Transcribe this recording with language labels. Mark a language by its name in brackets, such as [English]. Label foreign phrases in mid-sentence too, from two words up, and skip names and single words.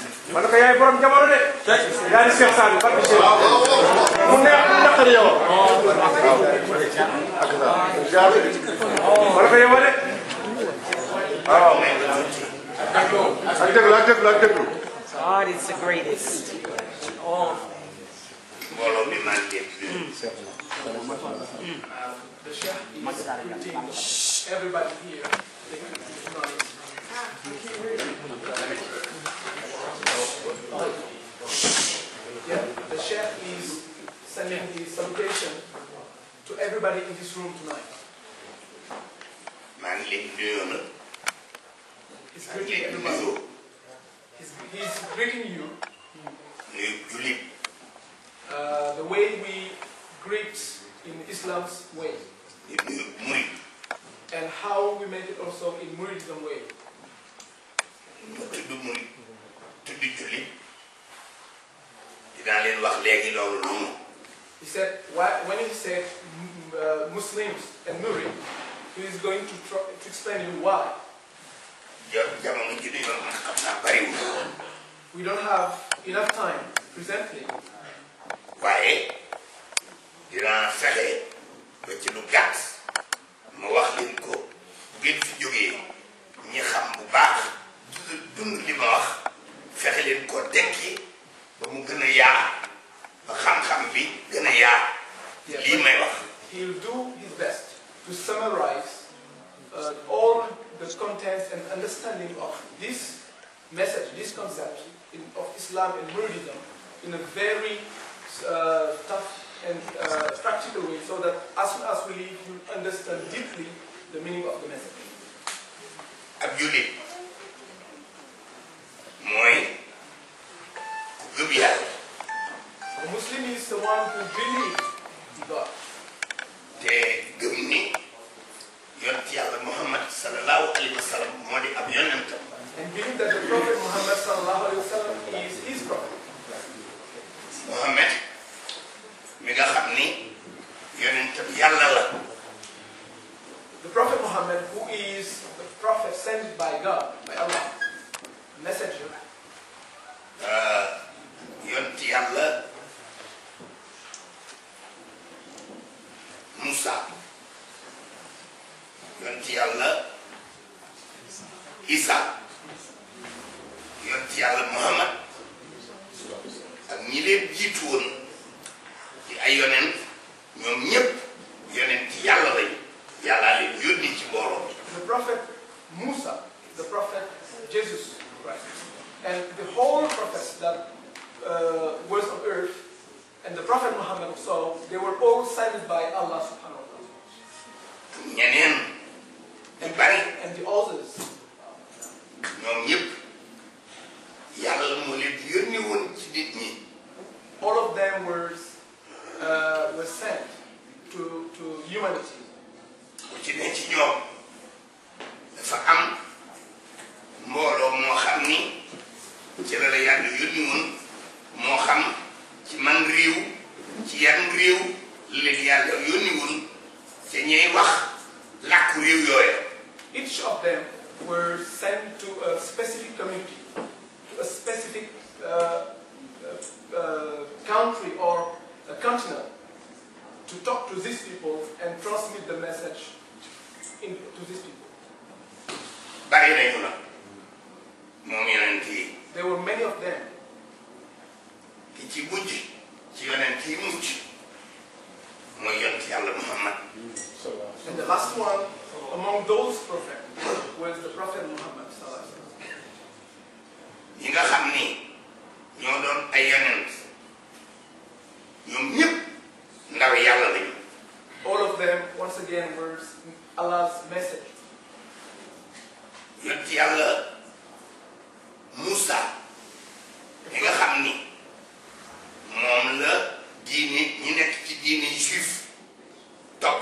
[Wolof] man ko yaay borom jamono de yaa di Cheikh Sall barke Cheikh mu neex mu naqari yow man ko yow de waaw ak déglu [English] God is the greatest. Oh. [Wolof] mbooloo mi maa ngi [English] The chef is greeting everybody here. Yeah, the chef is sending the salutation to everybody in this room tonight. [Wolof] maa ngi leen di nuyoo nag. [English] He's greeting everybody. He's greeting you. [Wolof] nuyu jullit. [English] The way we greet in Islam's way. [Wolof] di nuyu murid. [English] And how we make it also in Muridism way. [Wolof] mu tudd murid tudd jullit. dinaa leen wax léegi loolu noonu. [English] He said, when he said Muslims and Murid, he is going to explain you why. [Wolof] jamono ji ñu doon xam naa bariwul. [English] We don't have enough time presently. [Wolof] waaye dinaa fexe ba ci lu gàtt ma wax leen ko bu ngeen fi jógee ñi xam bu baax dund li ma wax fexe leen ko tekki ba mu gën a yaa ba xam-xam bi gën a yaa lii may wax. [English] He will do his best to summarize all the contents and understanding of this message, this concept of Islam and Muridism in a very tough and practical way, so that as soon as we leave, you understand deeply the meaning of the message. [Wolof] ab jullit mooy gëm yàlla. [English] A Muslim is the one who believes in God. [Wolof] te gëm ni yonent yàlla Muhammad [Arabic] sallallahu alayhi wa sallam [Wolof] moo di ab yonentam. [English] And believe that the Prophet Muhammad [Arabic] sallallahu alayhi wa sallam [English] is his prophet. [Wolof] Muhammad mi nga xam ni yonentam yàlla la. [English] The Prophet Muhammad, who is the prophet sent by God, by Allah, messenger. [Wolof] yonent yàlla Musa, yonent yàlla Isa, yonent yàlla Muhammad ak ñi leen jiitu woon di ay yonent ñoom ñëpp yonent yàlla lañ yàllaa leen yónni ci mbooloo. [English] The prophet Musa, the prophet Jesus Christ, and the whole prophets that was on earth, and the prophet Muhammad also, they were all sent by Allah [Arabic] subhanahu wa ta'ala. [Wolof] ñeneen ñu bari [English] And the others, [Wolof] ñoom ñëpp yàlla moo leen yónni woon ci nit ñi. [English] all of them were sent to humanity. [Wolof] ku ci ne ci ñoom dafa am mbooloo moo xam ni ci la yàlla yónni woon moo xam ci man réew ci yan réew leen yàlla yónni woon te ñey wax làkku réew yooya. [English] Each of them were sent to a specific community, to a specific country or a continent, to talk to these people and transmit the message to these people. [Wolof] bari nañu la moom yonent yi. [English] There were many of them. [Wolof] ki ci mujj ci yonent yi mujj mooy yonent yàlla Muhammad. [English] And the last one among those prophets was the Prophet Muhammad. [Wolof] yi nga xam ni ñoo doon ay yonent ñoom ñëpp ndaw yàlla lañu. [English] All of them, once again, were Allah's message. [Wolof] yonent yàlla Musa yi nga xam ni moom la diine ñi nekk ci diine juif topp.